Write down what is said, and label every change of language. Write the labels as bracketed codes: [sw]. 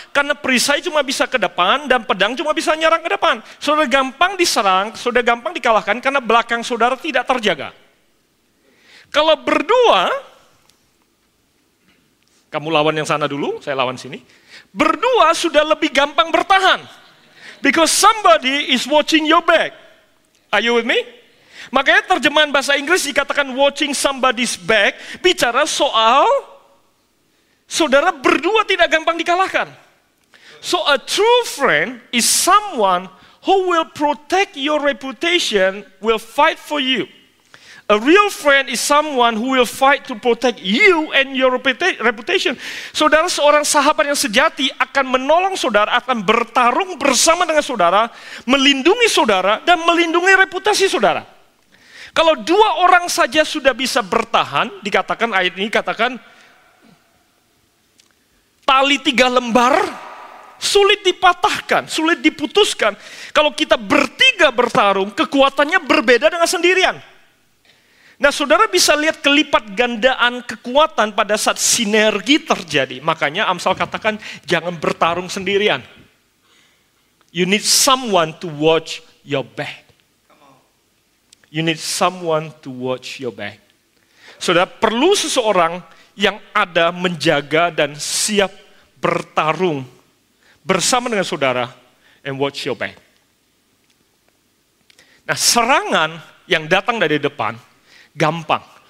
[id] Karena perisai cuma bisa ke depan dan pedang cuma bisa nyerang ke depan. Saudara gampang diserang, saudara gampang dikalahkan karena belakang saudara tidak terjaga. Kalau berdua, kamu lawan yang sana dulu, saya lawan sini. Berdua sudah lebih gampang bertahan. [en] Because somebody is watching your back. Are you with me? [id] Makanya terjemahan bahasa Inggris dikatakan [en] watching somebody's back, [id] bicara soal saudara berdua tidak gampang dikalahkan. [en] So a true friend is someone who will protect your reputation, will fight for you. A real friend is someone who will fight to protect you and your reputation. [id] Saudara, seorang sahabat yang sejati akan menolong saudara, akan bertarung bersama dengan saudara, melindungi saudara, dan melindungi reputasi saudara. Kalau dua orang saja sudah bisa bertahan, dikatakan ayat ini katakan, tali 3 lembar, sulit dipatahkan, sulit diputuskan. Kalau kita bertiga bertarung, kekuatannya berbeda dengan sendirian. Nah, saudara bisa lihat kelipat gandaan kekuatan pada saat sinergi terjadi. Makanya Amsal katakan, jangan bertarung sendirian. [en] You need someone to watch your back. You need someone to watch your back. [id] Saudara perlu seseorang yang ada menjaga dan siap bertarung bersama dengan saudara [en] and watch your back. [id] Nah, serangan yang datang dari depan gampang.